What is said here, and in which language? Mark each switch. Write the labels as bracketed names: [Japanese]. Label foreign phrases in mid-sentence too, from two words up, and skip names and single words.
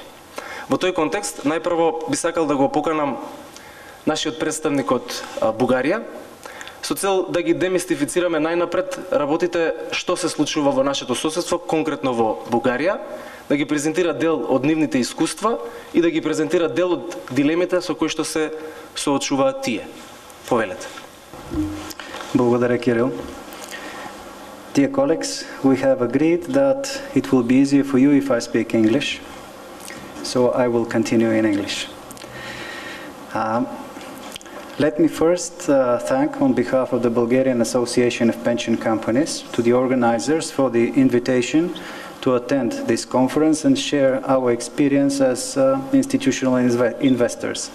[Macedonian] Во тој контекст најпрво би сакал да го поканам нашиот представник од Бугарија со цел да ги демистифицираме најнапред работите што се случува во нашето соседство, конкретно во Бугарија, да ги презентира дел од нивните искуства и да ги презентира дел од дилемите со кои што се соочуваат тие. Повелете. [Bulgarian] Благодаря, Кирил. [English] Dear colleagues, we have agreed that it will be easier for you if I speak English, so I will continue in English. Let me first thank, on behalf of the Bulgarian Association of Pension Companies, to the organizers for the invitation to attend this conference and share our experience as institutional investors.